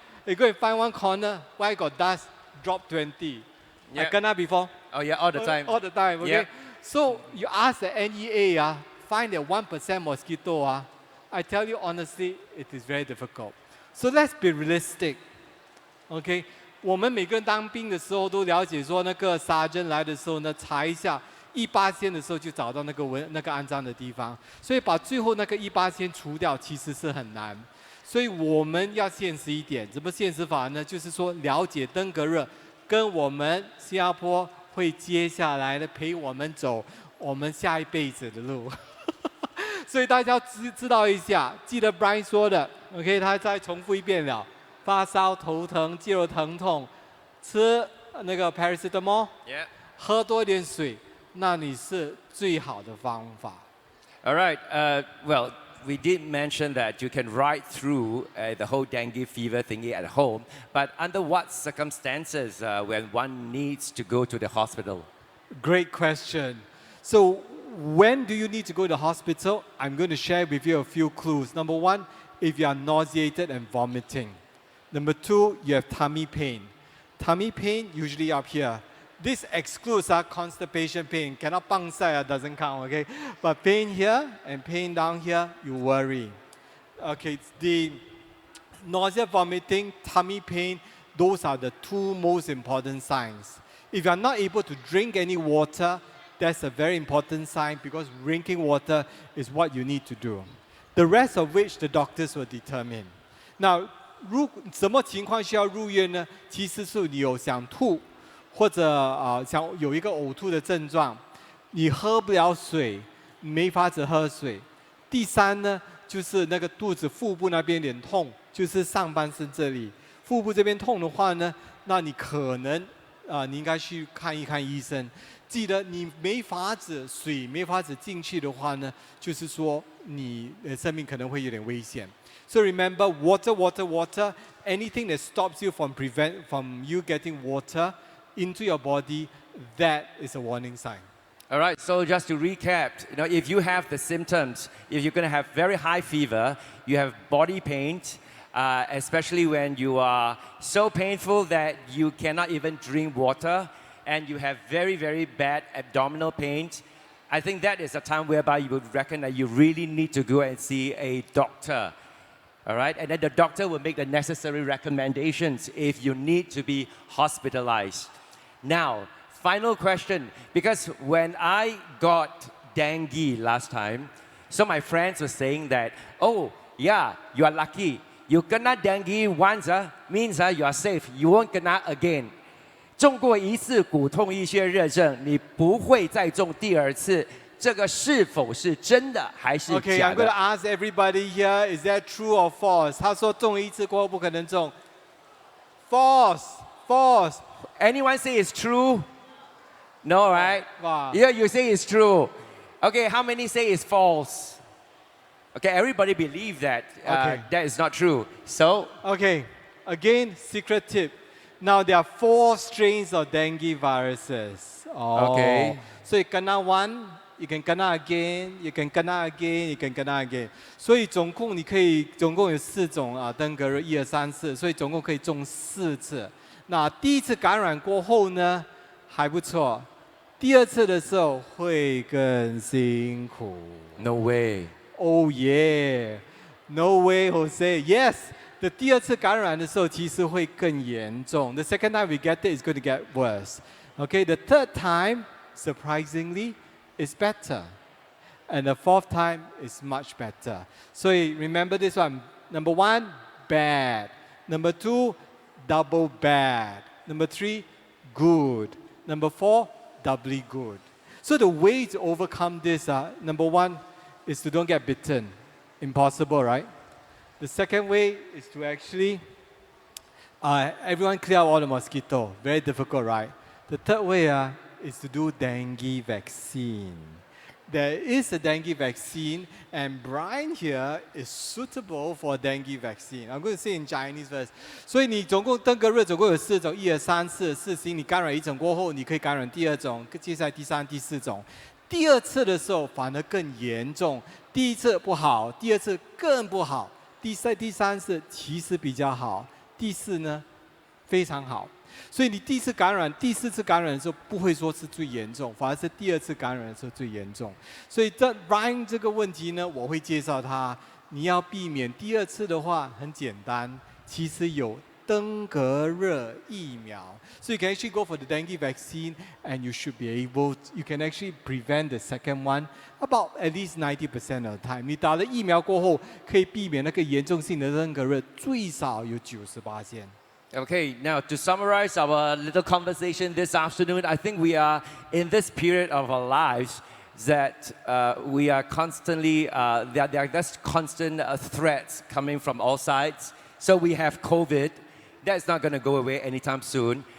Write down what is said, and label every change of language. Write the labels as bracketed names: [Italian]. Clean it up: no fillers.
[English] You go and find one corner, why got dust, drop 20. Yeah. I kena before. Oh yeah, all the time. All the time, okay? Yeah. So you ask the NEA, find that 1% mosquito. I tell you honestly, it is very difficult. So let's be realistic, okay? [Chinese] 我们每个人当兵的时候都了解说，那个杀针来的时候呢，查一下1%的时候就找到那个肮脏的地方，所以把最后那个1%除掉其实是很难。所以我们要现实一点，怎么现实法呢？就是说了解登革热跟我们新加坡会接下来的陪我们走我们下一辈子的路。所以大家要知道一下，记得 Brian 说的 ，OK， 他再重复一遍了。发烧、头疼、肌肉疼痛，吃那个 paracetamol， 喝多一点水，那你是最好的方法。 [English] All right. Well, we did mention that you can ride through the whole dengue fever thingy at home, but under what circumstances when one needs to go to the hospital? Great question. So when do you need to go to the hospital? I'm going to share with you a few clues. Number 1, if you are nauseated and vomiting. Number 2, you have tummy pain. Tummy pain usually up here. This excludes constipation pain. Cannot pangsai, doesn't count, okay? But pain here and pain down here, you worry. Okay, the nausea, vomiting, tummy pain, those are the 2 most important signs. If you are not able to drink any water, that's a very important sign because drinking water is what you need to do. The rest of which the doctors will determine. [Chinese] Now, 什么情况需要入院呢？其实是你有想吐，或者想有一个呕吐的症状，你喝不了水，没法子喝水。第3呢，就是那个肚子腹部那边有点痛，就是上半身这里，腹部这边痛的话呢，那你可能你应该去看一看医生。记得你没法子水没法子进去的话呢，就是说你生命可能会有点危险。 [English] So remember, water. Anything that stops you from you getting water into your body, that is a warning sign. All right, so just to recap, if you have the symptoms, if you're going to have very high fever, you have body pain, especially when you are so painful that you cannot even drink water, and you have very, very bad abdominal pain, I think that is a time whereby you would reckon that you really need to go and see a doctor. All right? And then the doctor will make the necessary recommendations if you need to be hospitalized. Now, final question, because when I got dengue last time, so my friends were saying that, oh, yeah, you are lucky. You kena dengue once, means you are safe. You won't kena again. [Chinese] 中过一次骨痛医学热症，你不会再中第二次。这个是否是真的还是 [English] Okay, [Chinese] 假 [English] I'm going to [Chinese] 的 [English] ask everybody here, is that true or false? [Chinese] 他说中一次过后不可能中。 [English] False, false. ？Anyone say it's true? No, right? Wow. Yeah, you say it's true. Okay, how many say it's false? Okay, everybody believe that Okay. that is not true. So, Okay, again, secret tip. Now there are 4 strains of dengue viruses. Oh. Okay. So you kena one, you can kena again, you can kena again, you can kena again. [Chinese] 所以总共有4种登革热，1、2、3、4，所以总共可以中4次。那第一次感染过后呢，还不错。第二次的时候会更辛苦。 [English] no way. Oh yeah, no way, Jose. Yes, the [Chinese] 第二次感染的时候其实会更严重。 [English] The second time we get it, it's going to get worse. Okay, the third time, surprisingly, is better. And the fourth time is much better. So remember this one. Number 1, bad. Number 2, double bad. Number 3, good. Number 4, doubly good. So the way to overcome this, number 1 is to don't get bitten. Impossible, right? The second way is to actually, everyone clear out all the mosquito. Very difficult, right? The third way is to do dengue vaccine. There is a dengue vaccine, and Brian here is suitable for dengue vaccine. I'm going to say in Chinese first. [Chinese] 所以你总共登革热总共有4种，1、2、3、4型。你感染1种过后，你可以感染第2种，接下来第3、第4种。第2次的时候反而更严重，第1次不好，第2次更不好，第3次其实比较好，第4呢非常好。所以你第1次感染、第4次感染的时候，不会说是最严重，反而是第2次感染的时候最严重。所以Ryan 这个问题呢，我会介绍他，你要避免第2次的话，很简单，其实有登革热疫苗。 [English] So you can actually go for the dengue vaccine, and you should be able, you can actually prevent the second one about at least 90% of the time. [Chinese] 你打了疫苗过后，可以避免那个严重性的登革热，最少有98%。 [English] Okay, now to summarize our little conversation this afternoon, I think we are in this period of our lives that we are constantly, there are just constant threats coming from all sides. So we have COVID, that's not going to go away anytime soon.